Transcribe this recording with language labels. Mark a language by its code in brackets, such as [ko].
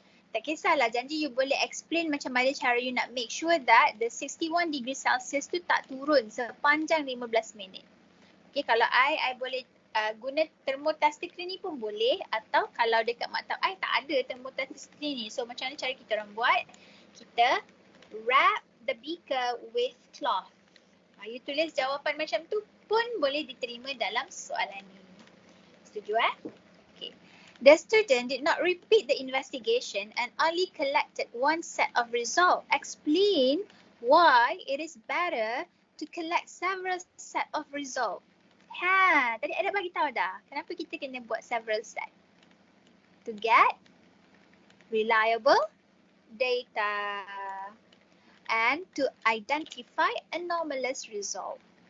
[ms] Tak kisahlah, janji you boleh explain macam mana cara you nak [en] make sure that the 61 degree Celsius [ms] tu tak turun sepanjang 15 minit. Okay, kalau I boleh guna thermostatically ni pun boleh, atau kalau dekat maktab I tak ada thermostatically ni. So macam mana cara kita orang buat? Kita [en] wrap the beaker with cloth. [ms] You tulis jawapan macam tu pun boleh diterima dalam soalan ni. Setuju Okay. [en] The student did not repeat the investigation and only collected one set of results. Explain why it is better to collect several set of results. [ms] Tadi ada bagi tahu dah. Kenapa kita kena buat [en] several set? To get reliable data and to identify anomalous result.